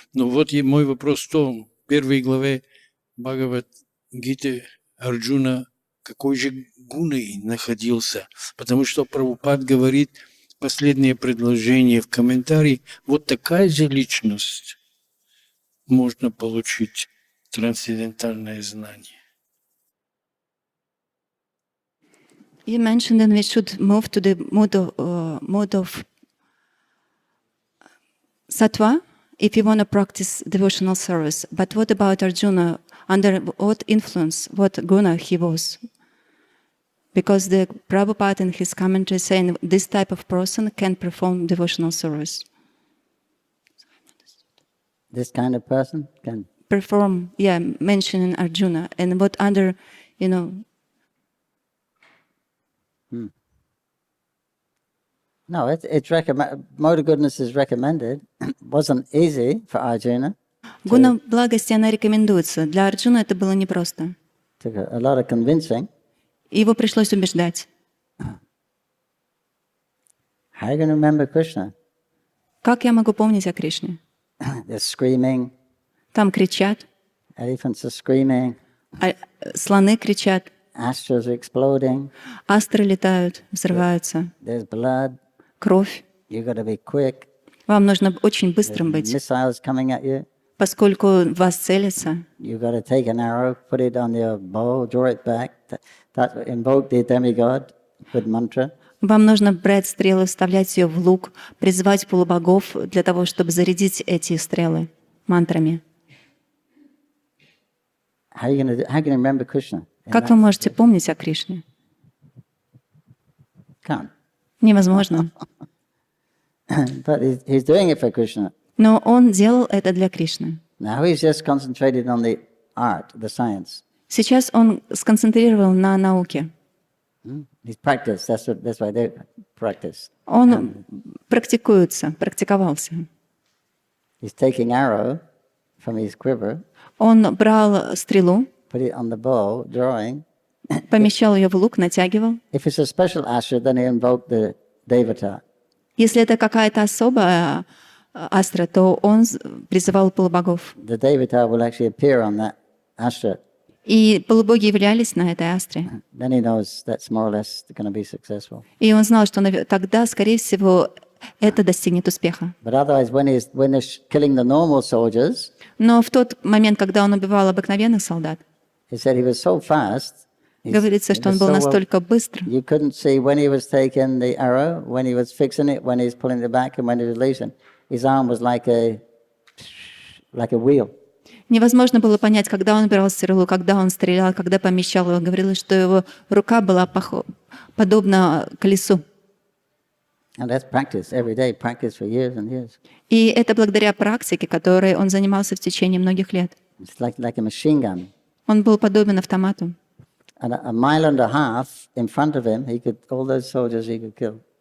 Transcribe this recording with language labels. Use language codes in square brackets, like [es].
[ru] Но вот мой вопрос в том, в первой главе Бхагават-гиты Арджуна какой же гуной находился? Потому что Прабхупад говорит, последнее предложение в комментарии, вот такая же личность можно получить трансцендентальное знание. [en] You mentioned that we should move to the mode of sattva if you want to practice devotional service. But what about Arjuna? Under what influence, what guna he was? Because the Prabhupada in his commentary saying this type of person can perform devotional service. This kind of person can Perform, mentioning Arjuna. And what under, No, it's recommend. Mode of goodness is recommended. Wasn't easy for Arjuna. [ru] Гуна благости, она рекомендуется. Для Арджуна это было непросто. [en] Took a lot of convincing. [ru] Его пришлось убеждать. [en] How are you going to remember Krishna? [ru] Как я могу помнить о Кришне? [en] They're screaming. [ru] Там кричат, [en] Elephants are screaming. [ru] слоны кричат, [en] Astros are exploding. [ru] астры летают, взрываются, [en] There's blood. [ru] кровь. [en] You got to be quick. [ru] Вам нужно очень быстрым быть, [en] Missiles coming at you. [ru] поскольку в вас целятся. [en] You got to take an arrow, put it on your bow, draw it back. That invoke the demigod with mantra. [ru] Вам нужно брать стрелы, вставлять ее в лук, призывать полубогов для того, чтобы зарядить эти стрелы мантрами. [en] How are you going to remember Krishna? [ru] Как вы можете помнить о Кришне? [en] Can't. [ru] Невозможно. [en] But he's doing it for Krishna. [ru] Но он делал это для Кришны. [en] Now he's just concentrated on the art, the science. [ru] Сейчас он сконцентрировал на науке. [en] He's practiced. That's why they practice. [ru] Он практиковался. [en] He's taking arrow from his quiver, [ru] Он брал стрелу, [en] put it on the bow, drawing. [ru] помещал ее в лук, натягивал. [en] If it's a special astra, then he invoked the devata. [ru] Если это какая-то особая астра, то он призывал полубогов. [en] The devata will actually appear on that astra. [ru] И полубоги являлись на этой астре. [en] Then he knows that's more or less going to be successful. [ru] И он знал, что тогда, скорее всего, это достигнет успеха. [en] But otherwise, when he's killing the normal soldiers, [ru] Но в тот момент, когда он убивал обыкновенных солдат, [en] he said he was so fast. [ru] говорится, что он был настолько быстр, [en] You couldn't see when he was taking the arrow, when he was fixing it, when he was pulling it back, and when he was releasing. His arm was like a wheel. [ru] невозможно было понять, когда он брал стрелу, когда он стрелял, когда помещал его. Говорилось, что его рука была подобна колесу. [en] And that's practice every day, practice for years and years. [ru] И это благодаря практике, которой он занимался в течение многих лет. [en] It's like a machine gun. [ru] Он был подобен автомату. [en] And a mile and a half in front of him, all those soldiers he could kill.